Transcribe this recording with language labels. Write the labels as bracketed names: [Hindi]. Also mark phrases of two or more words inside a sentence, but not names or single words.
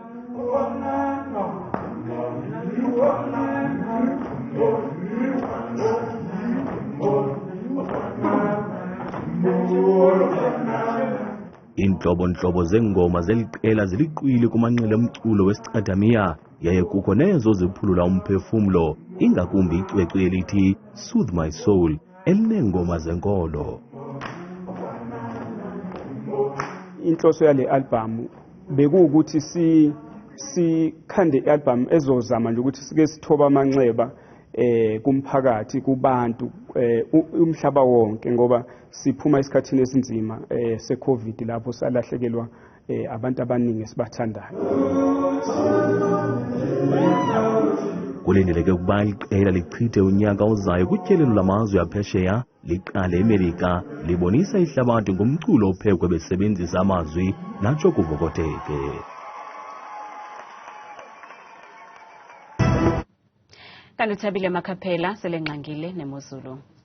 [Xhosa] Inhlobo zengoma zeliqela ziliqwile kumanqele omculo wesiqathamiya yaye kukho nezo ziphulula umphefumlo, ingakumbi icwecwe elithi Soothe My Soul elinengoma zenkolo. [Zulu] Inhloso yale album bekuwukuthi sikhande i-album ezozama nje ukuthi sike sithoba amanxeba kumphakathi kubantu umhlaba wonke, ngoba siphuma esikhathini esinzima se-COVID lapho salahlekelwa abantu abaningi esibathandayo. [Xhosa] Kulindeleke ukuba iqela lichithe unyaka ozayo kutyelelo lamazwe aphesheya liqale eMelika libonisa ihlabathi ngomculo ophekwe besebenzisa amazwi natsho kuvokoteke. Kanti Thabile Makhaphela selengqangile neMozulu.